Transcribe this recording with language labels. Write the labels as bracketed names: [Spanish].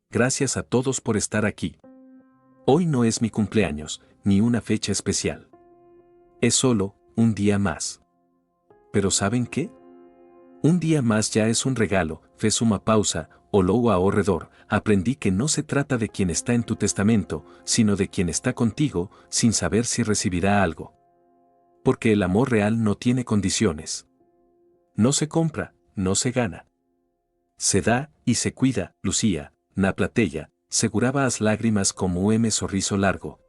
[Spanish] Gracias a todos por estar aquí. Hoy no es mi cumpleaños, ni una fecha especial. Es solo un día más. Pero ¿saben qué? Un día más ya es un regalo. [Portuguese] Fez uma pausa, olhou ao redor. [Spanish] Aprendí que no se trata de quien está en tu testamento, sino de quien está contigo, sin saber si recibirá algo. Porque el amor real no tiene condiciones. No se compra, no se gana. Se da y se cuida. [Portuguese] Lucía, na plateia, seguraba as lágrimas como sorriso largo.